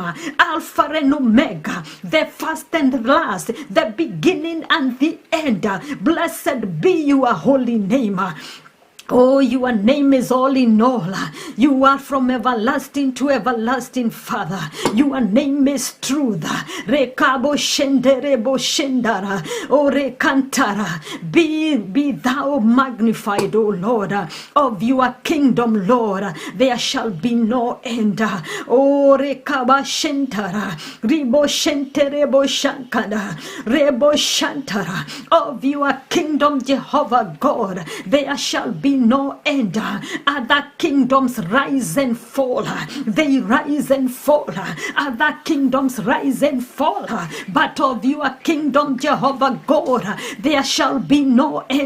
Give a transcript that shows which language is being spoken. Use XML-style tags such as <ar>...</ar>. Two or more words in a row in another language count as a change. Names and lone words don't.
<en>Alpha and Omega, the first and the last, the beginning and the end. Blessed be your holy name. Oh, your name is all in all. You are from everlasting to everlasting, Father. Your name is truth. Rekabo shenderebo shendara. O rekantara. Be thou magnified, O Lord, of your kingdom, Lord. There shall be no end. O rekaba shentara. Ribo shenterebo shankada. Rebo shantara. Of your kingdom, Jehovah God, there shall be no end. Other kingdoms rise and fall. They rise and fall. Other kingdoms rise and fall. But of your kingdom, Jehovah God, there shall be no end.</en>